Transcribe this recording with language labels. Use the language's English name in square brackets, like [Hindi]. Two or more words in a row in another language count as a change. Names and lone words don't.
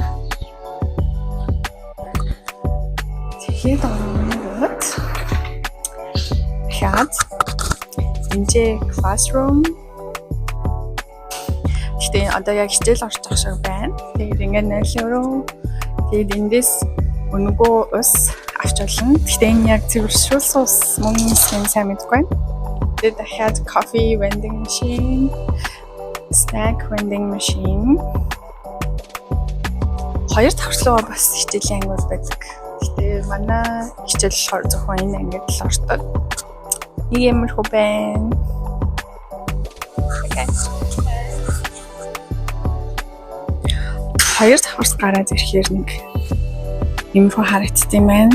[Mongolian] Тэгээд ороод хаад энэ classroom. Тэгээд одоо яг хичээл орж байгаа шиг байна. Тэгээд ингээд нэлээрөө тэгээд эндээс өнгөө ус авч болно. Гэхдээ энэ яг цэвэршүүлсэн ус мөн сайн мэдгүй байна. Тэгээд дахиад [English] coffee vending machine, snack vending machine. [Mongolian] Хоёр давхарлаа бас хичээлийн ангиуд байдаг. Гэхдээ манай хичээл болохоор зөвхөн энэ ангид л ордог. Нэг юмрхүү байна. Okay. Хоёр давхарт гараад ирэхээр нэг юмрхүү харагдсан юм байна.